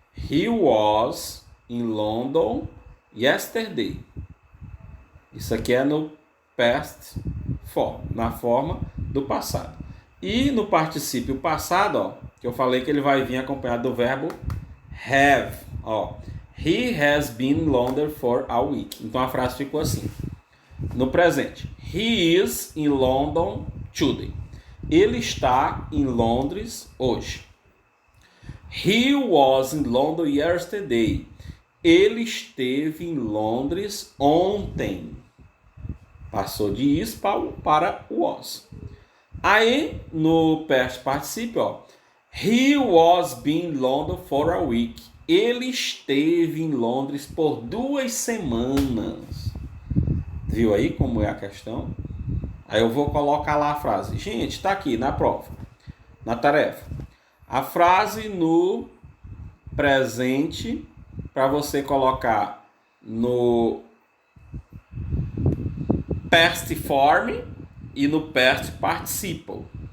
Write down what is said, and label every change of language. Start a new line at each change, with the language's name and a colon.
English: He was in London yesterday.
Portuguese: Isso aqui é no past form, na forma do passado. E no particípio passado, ó, que eu falei que ele vai vir acompanhado do verbo have.
English: Ó, he has been in London for a week.
Portuguese: Então a frase ficou assim. No presente,
English: he is in London today.
Portuguese: Ele está em Londres hoje.
English: He was in London yesterday.
Portuguese: Ele esteve em Londres ontem. Passou de is para was. Aí, no
English: past participle, ó, he was been in London for a week.
Portuguese: Ele esteve em Londres por 2 semanas. Viu aí como é a questão? Aí eu vou colocar lá a frase. Gente, está aqui na prova, na tarefa. A frase no presente para você colocar no past form e no past participle.